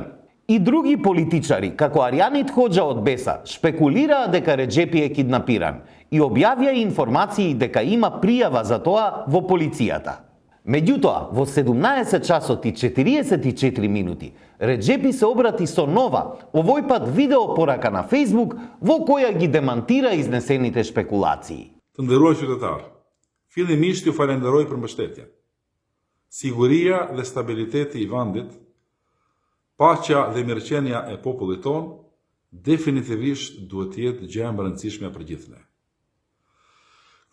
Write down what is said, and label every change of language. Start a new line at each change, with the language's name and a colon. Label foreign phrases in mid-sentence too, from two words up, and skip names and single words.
Macedonian: И други политичари, како Аријанит Хоџа од Беса, шпекулираа дека Реджепи е киднапиран и објавија информации дека има пријава за тоа во полицијата. Меѓутоа, во 17 часот и 44 минути, Реджепи се обрати со нова, овој пат видео порака на Фејсбук, во која ги демантира изнесените шпекулации.
Albanian: Të nderuar qytetar, fillimisht ju falenderoj për mbështetjen. Siguria dhe stabiliteti i vendit, paqja dhe mirëqenia e popullit ton, definitivisht duhet të jetë gjë e rëndësishme për gjithë ne.